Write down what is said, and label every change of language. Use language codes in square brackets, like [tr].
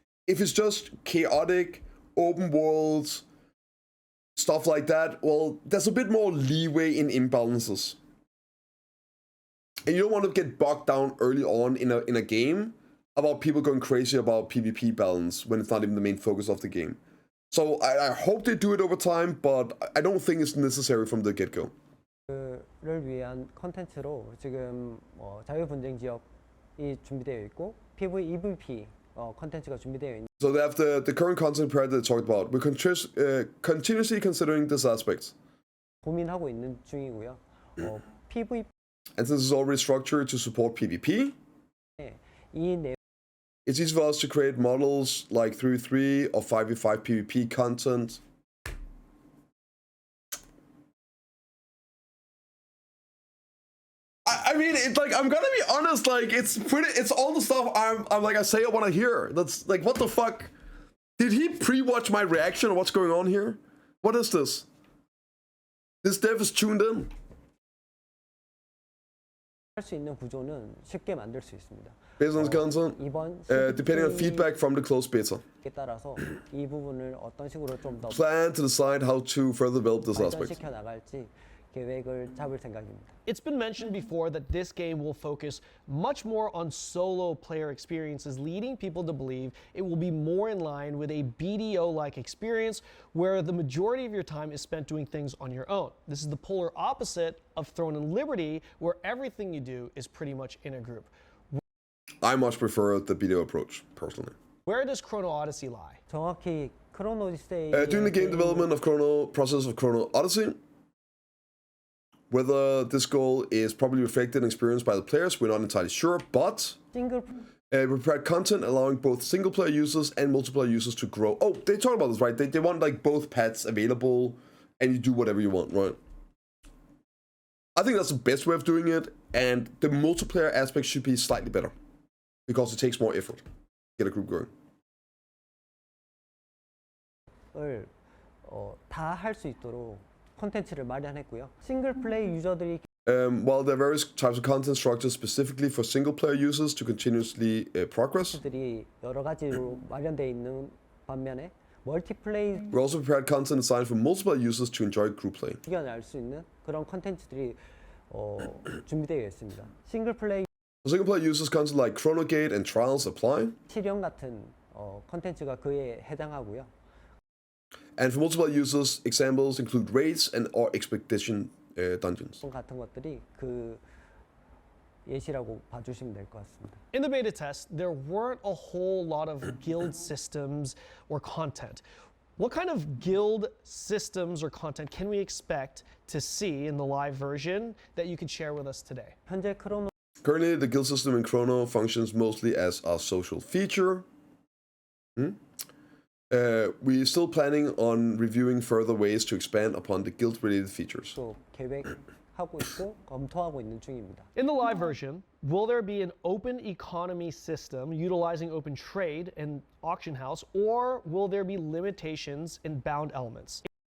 [en] If it's just chaotic open worlds stuff like that, well, there's a bit more leeway in imbalances. And you don't want to get bogged down early on in a game about people going crazy about PvP balance when it's not even the main focus of the game. So I hope they do it over time, but I don't think it's necessary from the get-go. [ko] 를 위한 컨텐츠로 지금 자유분쟁 지역이 준비되어 있고 PvE, EVP 컨텐츠가 준비되어 있는. [en] So they have the current content period that they talked about. We're continuously considering this aspect. [ko] 고민하고 있는 중이고요. [en] PvP And since it's already structured to support PvP, [ko] 이 내용 [en] it's easy for us to create models like 3v3 or 5v5 PvP content. I mean, it's like, I'm gonna be honest, like, it's all the stuff I'm like, I say I want to hear. That's like, what the fuck? Did he pre-watch my reaction or what's going on here? What is this? This dev is tuned in. [ko] 할 수 있는 구조는 쉽게 만들 수 있습니다. [en] Based on the content, [ko] 이번 [en] depending on feedback from the closed beta. [ko] 따라서 이 부분을 어떤 식으로 좀 더 [en] Plan to decide how to further develop this aspect. [ko] 발전시켜 나갈지 계획을 잡을 생각입니다. [en] It's been mentioned before that this game will focus much more on solo player experiences, leading people to believe it will be more in line with a BDO-like experience where the majority of your time is spent doing things on your own. This is the polar opposite of Throne and Liberty, where everything you do is pretty much in a group. I much prefer the BDO approach, personally. Where does Chrono Odyssey lie? [ko] 정확히 크로노 오디세이 [en] During the game development process of Chrono Odyssey, whether this goal is probably reflected and experienced by the players, we're not entirely sure, but [ko] 싱글 [en] we prepared content allowing both single-player users and multiplayer users to grow. Oh, they talk about this, right? They want like both paths available, and you do whatever you want, right? I think that's the best way of doing it, and the multiplayer aspect should be slightly better, because it takes more effort to get a group going. [ko] 을 다 할 수 있도록 콘텐츠를 마련했고요. 싱글 플레이 유저들이 [en] While there are various types of content structures specifically for single-player users to continuously progress, [ko] 들이 여러 가지로 마련되어 있는 반면에 멀티플레이 [en] we also prepared content designed for multiple users to enjoy group play. [ko] 이겨낼 수 있는 그런 콘텐츠들이 준비되어 있습니다. 싱글 플레이 [en] For single-player users, content like Chronogate and Trials apply. [ko] 실현 같은 콘텐츠가 그에 해당하고요. [en] And for multiple users, examples include raids and or expedition dungeons. [ko] 같은 것들이 그 예시라고 봐주시면 될 것 같습니다. [en] In the beta test, there weren't a whole lot of guild systems or content. What kind of guild systems or content can we expect to see in the live version that you could share with us today? [ko] 현재 크로노 [en] Currently, the guild system in Chrono functions mostly as a social feature. We're still planning on reviewing further ways to expand upon the guild-related features. [ko] 또 계획하고 있고 검토하고 있는 중입니다. [en] In the live version, will there be an open economy system utilizing open trade and auction house, or will there be limitations in bound elements?